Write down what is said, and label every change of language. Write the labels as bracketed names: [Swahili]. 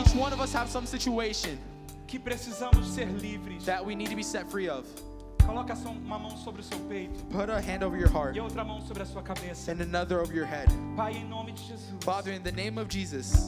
[English] Each one of us have some situation [Portuguese] que precisamos ser livres. [English] that we need to be set free of. [Portuguese] Coloca uma mão sobre o seu peito [English] Put a hand over your heart [Portuguese] e outra mão sobre a sua cabeça. [English] and another over your head. [Portuguese] Pai, em nome de Jesus, [English] Father, in the name of Jesus,